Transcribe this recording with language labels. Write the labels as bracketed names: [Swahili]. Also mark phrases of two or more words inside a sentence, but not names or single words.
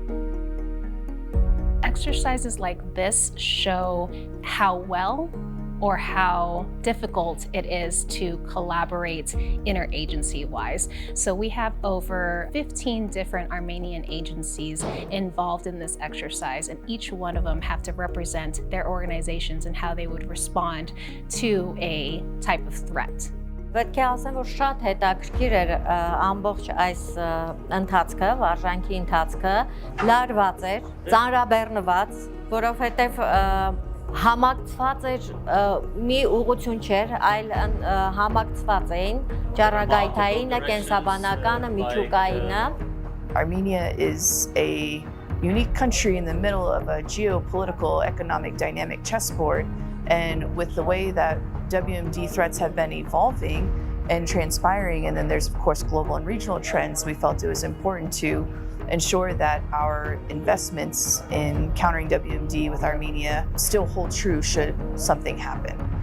[English] Exercises like this show how well or how difficult it is to collaborate interagency-wise. So we have over 15 different Armenian agencies involved in this exercise, and each one of them have to represent their organizations and how they would respond to a type of threat. [Armenian] Պետք է ասեմ, որ շատ հետաքրքիր էր ամբողջ այս ընթացքը, վարժանքի ընթացքը, լարված էր, ծանրաբեռնված, որովհետև համակցված էր մի ուղղություն չէր, այլ համակցված էին ճառագայթայինը, կենսաբանականը, միջուկայինը. [English] Armenia is a unique country in the middle of a geopolitical economic dynamic chessboard, and with the way that CWMD threats have been evolving and transpiring, and then there's of course global and regional trends, we felt it was important to ensure that our investments in countering WMD with Armenia still hold true should something happen.